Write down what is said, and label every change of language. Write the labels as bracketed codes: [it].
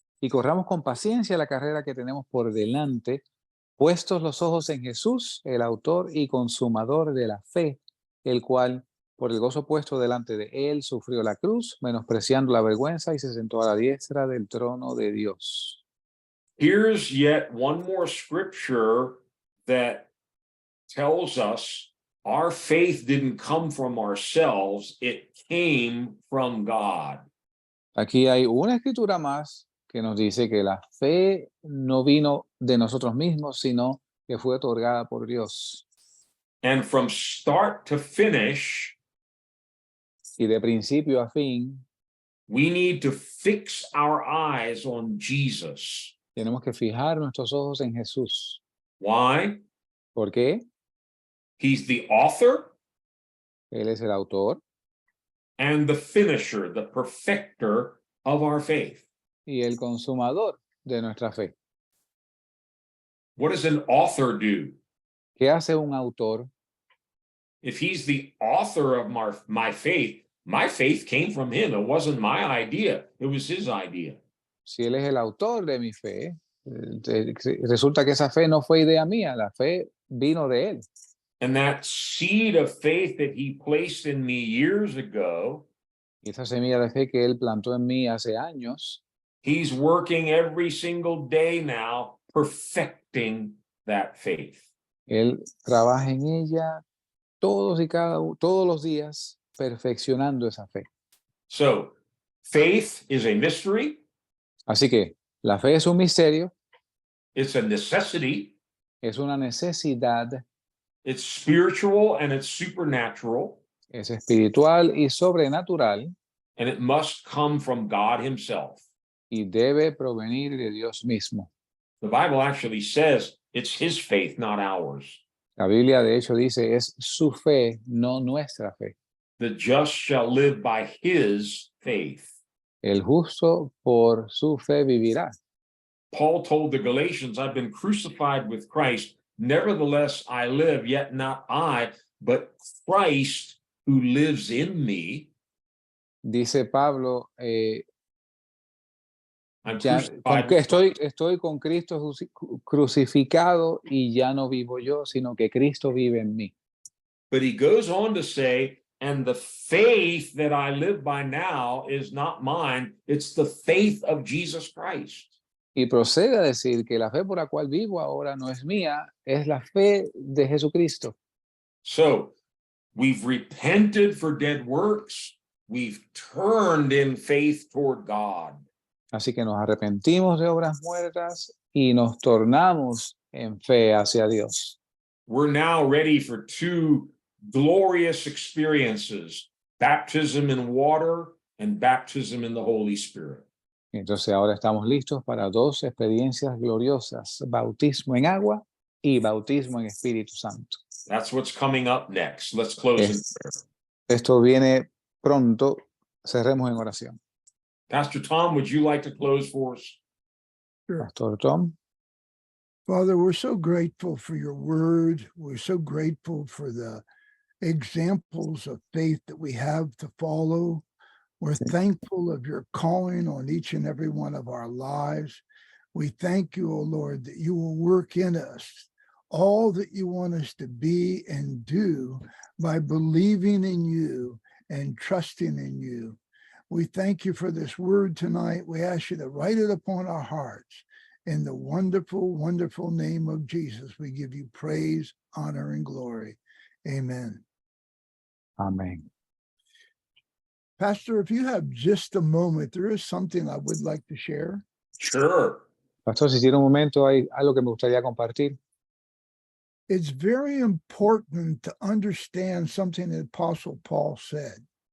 [es] y corramos con paciencia la carrera que tenemos por delante, puestos los ojos en Jesús, el autor y consumador de la fe, el cual, por el gozo puesto delante de él, sufrió la cruz, menospreciando la vergüenza, y se sentó a la diestra del trono de Dios. [en] Here's yet one more scripture that tells us our faith didn't come from ourselves, it came from God. [es] Aquí hay una escritura más que nos dice que la fe no vino de nosotros mismos, sino que fue otorgada por Dios. [en] And from start to finish, [es] Y de principio a fin, [en] we need to fix our eyes on Jesus. [es] tenemos que fijar nuestros ojos en Jesús. [en] Why? [es] ¿Por qué? [en] He's the author [es] Él es el autor [en] and the finisher, the perfecter of our faith. [es] y el consumador de nuestra fe. [en] What does an author do? [es] ¿Qué hace un autor? [en] If he's the author of my faith came from him. It wasn't my idea. It was his idea. [es] Si él es el autor de mi fe, resulta que esa fe no fue idea mía, la fe vino de él. [en] And that seed of faith that he placed in me years ago, [es] Y esa semilla de fe que él plantó en mí hace años, [en] he's working every single day now, perfecting that faith. [es] él trabaja en ella todos los días, perfeccionando esa fe. [en] So, faith is a mystery, [es] Así que la fe es un misterio, [en] it's a necessity, [es] es una necesidad, [en] it's spiritual and it's supernatural, [es] es espiritual y sobrenatural, [en] and it must come from God himself. [es] y debe provenir de Dios mismo. [en] The Bible actually says it's his faith, not ours. [es] La Biblia de hecho dice, es su fe, no nuestra fe. [en] The just shall live by his faith. [es] El justo por su fe vivirá. [en] Paul told the Galatians, I've been crucified with Christ. Nevertheless, I live, yet not I, but Christ who lives in me. [es] Dice Pablo, [en] I'm [es] estoy con Cristo crucificado y ya no vivo yo, sino que Cristo vive en mí. [en] But he goes on to say, and the faith that I live by now is not mine, it's the faith of Jesus Christ. [es] Y procede a decir que la fe por la cual vivo ahora no es mía, es la fe de Jesucristo. [en] So we've repented for dead works, we've turned in faith toward God. [es] Así que nos arrepentimos de obras muertas y nos tornamos en fe hacia Dios. [en] We're now ready for two glorious experiences, baptism in water and baptism in the Holy Spirit. [es] Entonces ahora estamos listos para dos experiencias gloriosas, bautismo en agua y bautismo en Espíritu Santo. [en] That's what's coming up next. Let's close in prayer. [es] Esto viene pronto, cerremos en oración. [en] Pastor Tom, would you like to close for us? Sure. Pastor Tom. Father, we're so grateful for your word. We're so grateful for the examples of faith that we have to follow. We're thankful of your calling on each and every one of our lives. We thank you, O Lord, that you will work in us all that you want us to be and do by believing in you and trusting in you. We thank you for this word tonight. We ask you to write it upon our hearts. In the wonderful, wonderful name of Jesus, we give you praise, honor, and glory. Amen. [es] Amén. [en] Pastor, if you have just a moment, there is something I would like to share. Sure. [es] Pastor, si tiene un momento, hay algo que me gustaría compartir. [en] It's very important to understand something that Apostle Paul said.